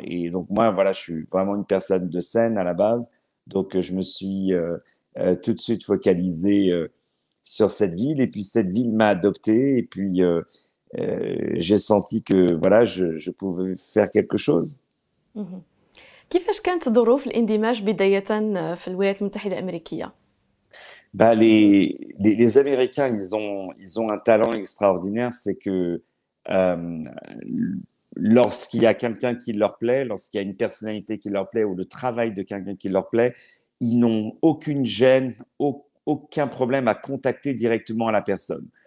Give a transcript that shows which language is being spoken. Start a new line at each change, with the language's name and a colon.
French: Et donc moi, voilà, je suis vraiment une personne de scène à la base, donc je me suis tout de suite focalisé sur cette ville. Et puis cette ville m'a adopté. Et puis j'ai senti que voilà, je pouvais faire quelque chose. مهم.
Arabic: كيفاش كانت ظروف الاندماج بداية في الولايات المتحدة الأمريكية؟
French: Bah, les Américains, ils ont un talent extraordinaire, c'est que euh, lorsqu'il y a quelqu'un qui leur plaît, lorsqu'il y a une personnalité qui leur plaît ou le travail de quelqu'un qui leur plaît, ils n'ont aucune gêne, aucun problème à contacter directement la personne.